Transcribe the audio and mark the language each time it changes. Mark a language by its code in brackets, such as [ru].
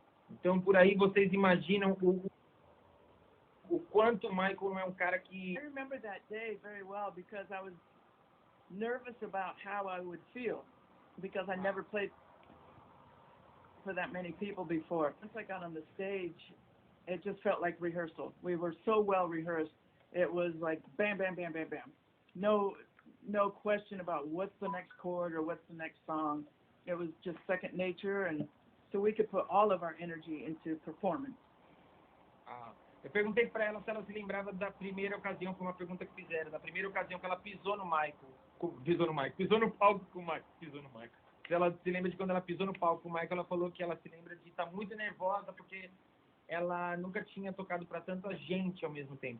[pt] Então, por aí vocês imaginam o quanto o Michael é um cara que... [en] I remember that day very well because I was nervous about how I would feel because I never played for that many people before. Once I got on the stage, it just felt like rehearsal. We were so well rehearsed. It was like bam, bam, bam, bam, bam. No question about what's the next chord or what's the next song. It was just second nature, and so we could put all of our energy into performance. [pt] Eu perguntei para ela se ela se lembrava da primeira ocasião, foi uma pergunta que fizeram, da primeira ocasião que ela pisou no palco com o Michael. Se ela se lembra de quando ela pisou no palco com o Michael, ela falou que ela se lembra de estar muito nervosa porque ela nunca tinha tocado para tanta gente ao mesmo tempo.